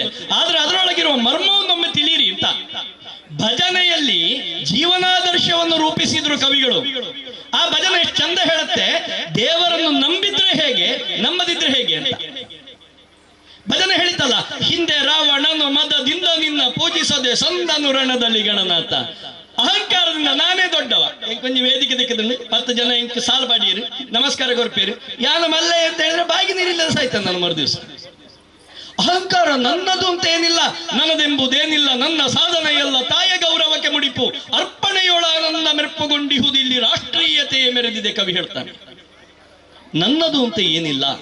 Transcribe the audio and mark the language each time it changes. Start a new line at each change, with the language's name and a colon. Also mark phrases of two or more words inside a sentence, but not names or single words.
Kannada: ಆದ್ರೆ ಅದರೊಳಗಿರುವ ಮರ್ಮವನ್ನೊಮ್ಮೆ ತಿಳಿಯಿರಿ ಅಂತ. ಭಜನೆಯಲ್ಲಿ ಜೀವನಾದರ್ಶವನ್ನು ರೂಪಿಸಿದ್ರು ಕವಿಗಳು. ಆ ಭಜನೆ ಎಷ್ಟು ಚಂದ ಹೇಳುತ್ತೆ, ದೇವರನ್ನು ನಂಬಿದ್ರೆ ಹೇಗೆ, ನಂಬದಿದ್ರೆ ಹೇಗೆ ಅಂತ. ಭಜನೆ ಹೇಳಿತಲ್ಲ, ಹಿಂದೆ ರಾವಣನು ಮದದಿಂದ ನಿನ್ನ ಪೂಜಿಸದೆ ಸಂದನು ರಣದಲ್ಲಿ ಗಣನಾಥ. ಅಹಂಕಾರದಿಂದ ನಾನೇ ದೊಡ್ಡವ,
Tulu: ಕೊಂಚ ವೇದಿಕೆ ದಿಕ್ಕದಲ್ಲಿ 10 ಜನ ಇಂಕ ಸಾಲು ಬಾಡಿಯರು ನಮಸ್ಕಾರ ಕೊರ್ಪೇರು ಯಾನ ಮಲ್ಲೆ
Kannada: ಅಂತ ಹೇಳಿದ್ರೆ ಬಾಗಿ ನೀರಿಲ್ಲ ಸಾಯ್ತಾನೆ ನಾನು ಮರುದಿವಸ. ಅಹಂಕಾರ ನನ್ನದು ಅಂತ ಏನಿಲ್ಲ, ನನ್ನದೆಂಬುದೇನಿಲ್ಲ, ನನ್ನ ಸಾಧನೆ ಎಲ್ಲ ತಾಯ ಗೌರವಕ್ಕೆ ಮುಡಿಪು, ಅರ್ಪಣೆಯೊಳ ನನ್ನ ಮೆರ್ಪುಗೊಂಡಿಹುದಿಲ್ಲಿ ರಾಷ್ಟ್ರೀಯತೆ ಮೆರೆದಿದೆ ಕವಿ ಹೇಳ್ತಾನೆ. ನನ್ನದು ಅಂತ ಏನಿಲ್ಲ.